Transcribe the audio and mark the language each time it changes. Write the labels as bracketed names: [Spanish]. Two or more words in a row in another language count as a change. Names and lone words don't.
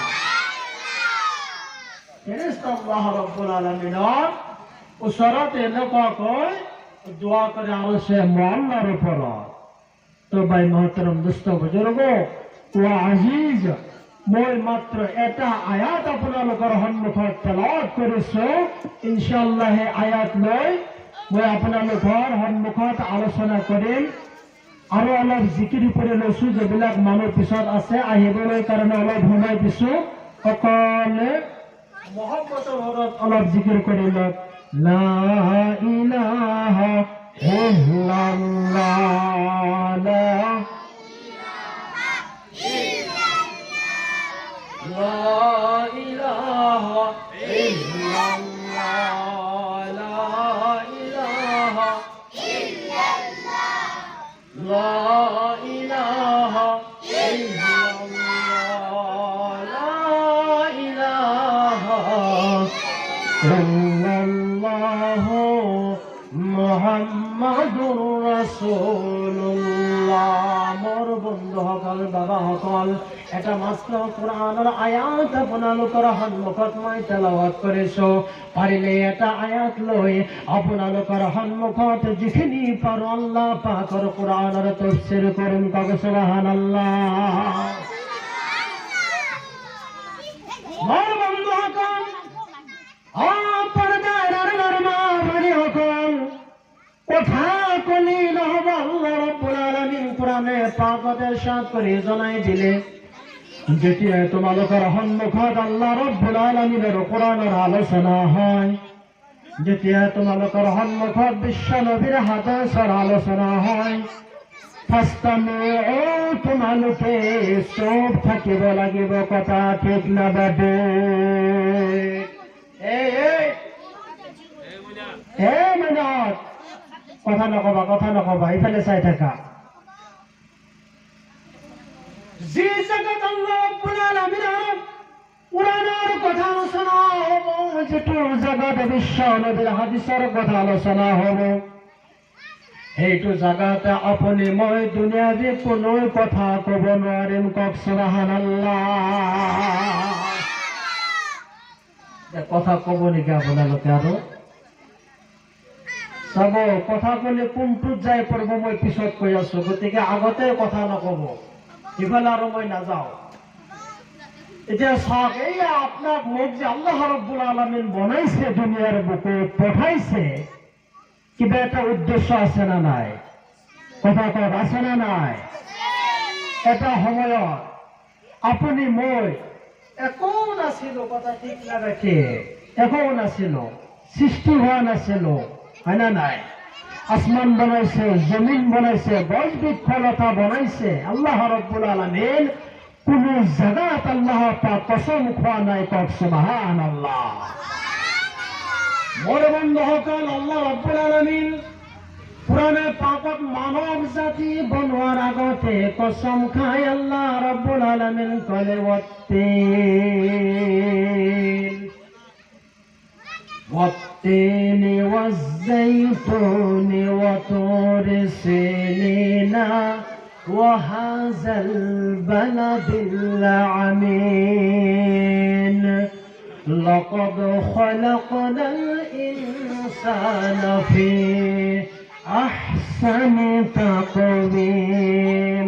[Bangla] ফেরেশতা আল্লাহ রাব্বুল আলামিনের উসরাতে লোকা কয় দোয়া করে আরশে মুআল্লার উপর। [Assamese] তো ভাই মহতরম দোস্ত বুজুর্গ ও আজিজ, মই মাত্র এটা আয়াত আপোনালোকৰ সন্মুখত তেলাওয়াত কৰিছো। ইনশাআল্লাহ এই আয়াত লৈ মই আপোনালোকৰ সন্মুখত আলোচনা কৰিম। আৰু অলপ জিকিৰ কৰি লৈছো, যিবিলাক মানুহ পিছত আছে আহিবলৈ কাৰণে অলপ সময় দিছো। সকলে মহব্বতৰ হৰত অলপ জিকিৰ কৰি লওক। [Arabic] لا إله إلا الله، لا إله إلا الله، لا إله لا إله إلا الله، لا إله إلا الله محمد رسول الله. [Assamese] মোৰ বন্ধুসকল, বাবাসকল, এটা মাত্ৰ কোরআনৰ আয়াত আপোনালোকৰ সন্মুখত মই তেলাওয়াত কৰিছো। পাৰিলে এটা আয়াত লৈ আপোনালোকৰ সন্মুখত যিখিনি পাৰো আল্লাহ পাকৰ কোরআনৰ তাফসীৰ কৰিম। কওক সুবহানাল্লাহ। মোৰ বন্ধুসকল, কথা কলি নহব, আল্লাহ রাব্বুল আলামিন কোরআনে পাকত ইরশাদ করে জানাই দিলে, যেতিয়া তোমালোকৰ সন্মুখত আল্লাহ রাব্বুল আলামিনের কোরআনের আলোচনা হয়, যেতিয়া তোমালোকৰ সন্মুখত বিশ্ব নবীৰ হাদিসৰ আলোচনা হয়, তোমালোকে চুপ থাকিব লাগিব। কথা ঠিক না বাদে? কথা নকবা, কথা নকবা, ইফালে চাই থাকা। যি জায়গাত আল্লাহ রাব্বুল আলামিনের কোরআনের কথা আলোচনা হ'ব, যেটো জায়গাত বিশ্ব নবীৰ হাদিসৰ কথা আলোচনা হ'ব, সেইটো জায়গাতে আপুনি মই দুনিয়াবী কোনো কথা কব নোৱাৰিম। কওক সুবহানাল্লাহ। কথা কব নেকি আপোনালোকে? আৰু চাব, কথা কলে কোনটোত যাই পড়ব মই পিছত কৈ আছো, গতিকে আগতে কথা নকব, ইফালে আৰু মই নাযাওঁ। এতিয়া চাওক, এই আপোনাক মোক যে আল্লাহ রাব্বুল আলামিন বনাইছে, দুনিয়ার বুকে পঠাইছে, কিবা এটা উদ্দেশ্য আছে না নাই? কথা কওক, আছে না নাই? এটা সময়ত আপুনি মই একো নাছিল, কথা ঠিক না রাখে, একো নাছিল, সৃষ্টি হওয়া নাছিল, হয় না নাই? আসমান বনাইছে, জমিন বনাইছে, গছ বৃক্ষলতা বনাইছে আল্লাহ রাব্বুল আলামিন। কোন জায়গাত আল্লাহ পাক কসম খোৱা নাই। কওক সুবহানাল্লাহ। মোৰ বন্ধুসকল, আল্লাহ রাব্বুল আলামিন কোরআনে পাকত মানব জাতি বনোৱাৰ আগতে কসম খাই আল্লাহ রাব্বুল আলামিন কলে, [Arabic] والتين والزيتون وطور سينين وهذا البلد العمين لقد خلقنا الإنسان في أحسن تقويم.